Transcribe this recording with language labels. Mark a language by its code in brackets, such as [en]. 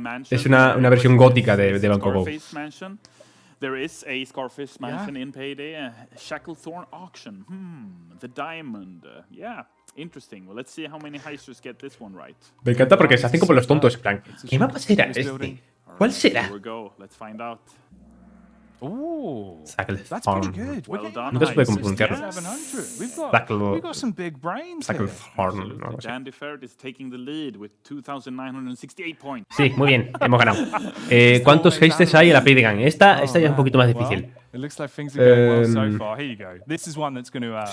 [es] Es una versión gótica de Banco Go. [en] There is a Scarface Mansion in Payday, Shacklethorne Auction. The Diamond. Yeah, interesting. Well, let's see how many heisters get this one right. [es] Me encanta porque se hacen como los tontos, en plan, ¿qué mapa será este? ¿Cuál será? [en] Here we go. Let's find out. Ooh, that's pretty good. Well done. [es] Nunca se puede pronunciarlo. [en] We've got some big brains here. Dandy Ferret is taking the lead with 2,968 points. [es] Sí, muy bien, hemos ganado. ¿Cuántos hastes hay en la Payday Gang? Esta ya es un poquito más difícil. [en] It looks like things are going well so far. Here you go. This is one that's going to wrap